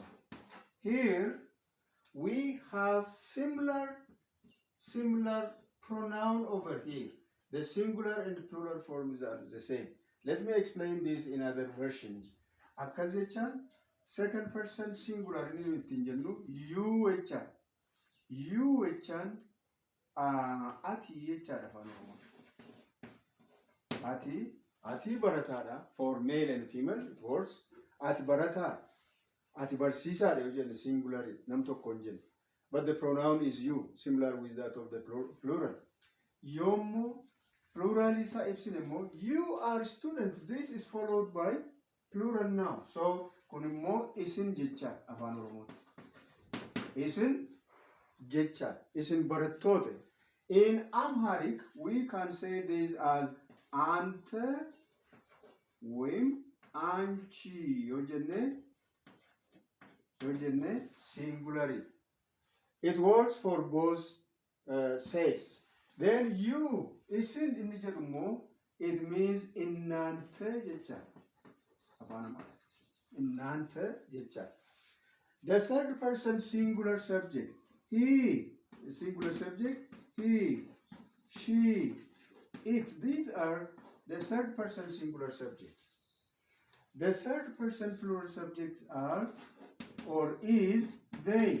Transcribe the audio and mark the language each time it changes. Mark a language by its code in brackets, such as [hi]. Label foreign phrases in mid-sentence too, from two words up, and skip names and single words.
[en] Here we have similar pronoun over here. The singular and the plural forms are the same. Let me explain this in other versions. [om] Akkasechaan [en] second person singular [om] inni ittiin jennu you jechaan. You jechaan ati jechaadha afaan Oromoo. Ati barataadha. [en] For male and female it works. [om] Ati barataa. Ati barsiisaadha yoo jenne singular nam tokko hin jenne. [en] But the pronoun is you, similar with that of the plural. [om] Yommuu plural isa ibsin immoo [en] you are students. This is followed by plural noun. [om] So kun immoo isin jecha afaan Oromooti. Isin jecha, isin barattoota. [en] In Amharic we can say this as [am] ante, wim, anchi [om] yoo jenne [en] singularity. It works for both sex. Then you, [om] isin inni jedhu immoo [en] it means [om] innante jecha. Innante jecha. [en] The third person singular subject, he, the singular subject, he, she, it. These are the third person singular subjects. The third person plural subjects are or is they.